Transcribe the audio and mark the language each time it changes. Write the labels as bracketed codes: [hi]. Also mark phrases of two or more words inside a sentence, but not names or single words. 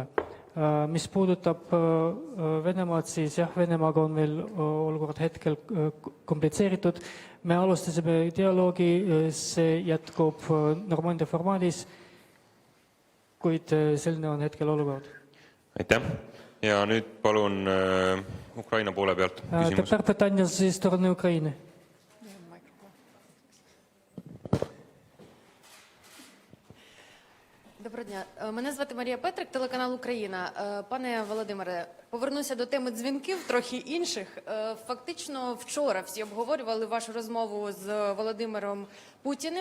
[et] Mis puudutab Venemaad, siis jah, Venemaaga on meil olukord hetkel komplitseeritud. Me alustasime dialoogi, see jätkub Normandia formaadis, kuid selline on hetkel olukord. Aitäh! Ja nüüd palun Ukraina poole pealt küsimus. [uk] Тепер питання зі сторони України. Доброго дня. Мене звати Марія Петрик, телеканал Україна. Пане Володимире, повернуся до теми дзвінків, трохи інших. Фактично вчора всі обговорювали вашу розмову з Володимиром Путіним.